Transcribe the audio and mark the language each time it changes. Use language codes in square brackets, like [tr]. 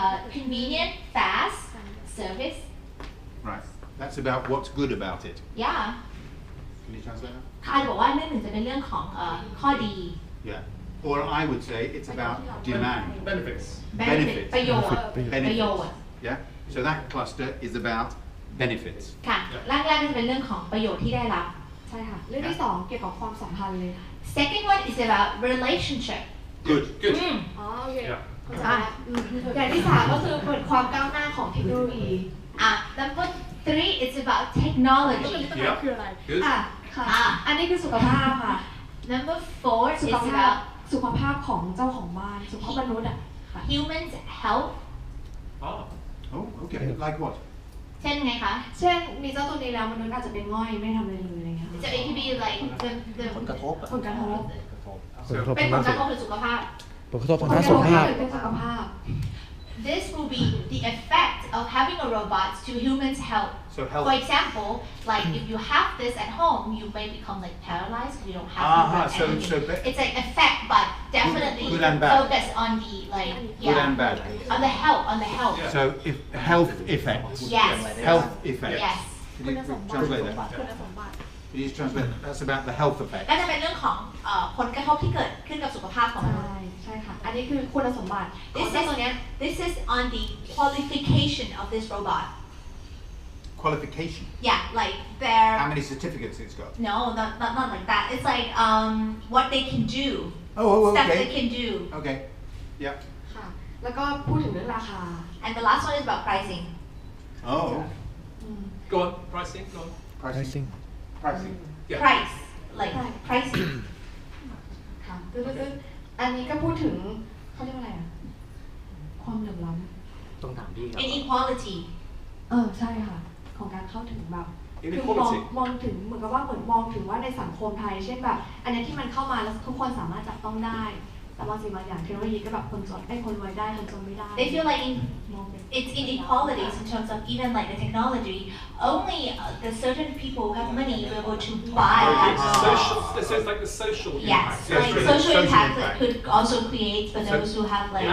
[en] Convenient, fast, service. Right. That's about what's good about it. Yeah. Can you translate that? [th] ค่ะบอกว่าเรื่องหนึ่งจะเป็นเรื่องของข้อดี [en] Yeah. Or I would say it's about demand. Benefits. Benefits. [th] ประโยชน์ ประโยชน์ [en] Yeah. So that cluster is about benefits. [th] ค่ะร่างแรกจะเป็นเรื่องของประโยชน์ที่ได้รับ ใช่ค่ะเรื่องที่2เกี่ยวกับความสัมพันธ์เลย [en] Second one is about relationship. Good. Good. [th] โอเคอย่างที่3ก็คือเปิดความก้าวหน้าของเทคโนโลยี [en] Number 3 is about technology. [th] คืออะไร [en] Good. [th] ค่ะอันนี้คือสุขภาพค่ะ [en] Number 4 is about [th] สุขภาพของเจ้าของบ้านสุขภาพมนุษย์อ่ะ [en] humans' health. Oh, okay. Like what? [th] เช่นไงคะ เช่นมีเจ้าตัวนี้แล้วมนุษย์อาจจะเป็นง่อยไม่ทำอะไรเลยอะไรเงี้ย [en] So it could be like the [th] ผลกระทบ ผลกระทบ เป็นผลกระทบหรือสุขภาพ ผลกระทบทางด้านสุขภาพ เป็นสุขภาพ [en] This will be the effect of having a robot to humans' health. So health. For example, like if you have this at home, you may become like paralyzed. You don't have anything. It's like effect, but definitely focus on the like good and bad. On the health. So if health effects. Yes. Health effects. Yes. Can you translate that? Can you translate that? That's about the health effect. [th] ก็จะเป็นเรื่องของผลกระทบที่เกิดขึ้นกับสุขภาพของมนุษย์ ใช่ค่ะอันนี้คือคุณสมบัติ [en] This is on the qualification of this robot. qualification. Yeah, like their. How many certificates it's got? No, not like that. It's like what they can do. Oh, Stuff okay. they can do. Okay. Yeah. [th] ค่ะแล้วก็พูดถึงเรื่องราคา [en] And the last one is about pricing. Oh. Go on, pricing. Go on. Pricing. Pricing. Yeah. Price, like pricing. [th] ค่ะอันนี้ก็พูดถึงเขาเรียกว่าอะไรอะความเหลื่อมล้ำ ต้องถามพี่ครับ [en] Inequality. [th] ใช่ค่ะของการเข้าถึงแบบคือ [en] Inequality. [th] มองถึงเหมือนกับว่าเหมือนมองถึงว่าในสังคมไทยเช่นแบบอันนี้ที่มันเข้ามาแล้วทุกคนสามารถจับต้องได้แต่บางสิ่งบางอย่างเทคโนโลยีก็แบบคนจนคนรวยได้คนจนไม่ได้ [en] They feel like it's inequalities in terms of even like the technology. Only the certain people who have money are able to buy that. Social. So it's like the social Yes, impact. like social impact that could also create for those who have like